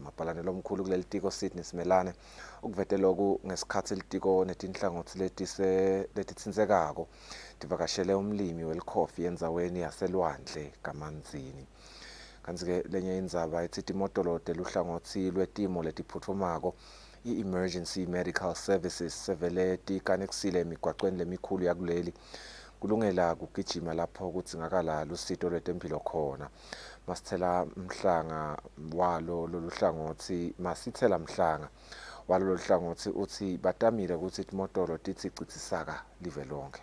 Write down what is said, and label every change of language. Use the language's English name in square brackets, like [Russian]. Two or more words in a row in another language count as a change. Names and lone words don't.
[Swati] Mabhalane lomkhulu kuleli tiko Sydney Simelane ukuvete loku ngesikhathi litiko netinhlangothi letitsinsekako tivakashele umlimi welikhofi endzaweni yaselwandle kaManzini. Kanti-ke lenye indzaba ithi timodolote luhlangothi lwetimo letiphutfumako i- [English] emergency medical services [Swati] sevele tikanekisile emigwacweni lemikhulu yakuleli kulungela kugijima lapho kudzingakala lusito lwetempilo khona. Masithela mhlanga walo loluhlangothi uthi batamile ukuthi timodolo tithi citsisaka live lonke.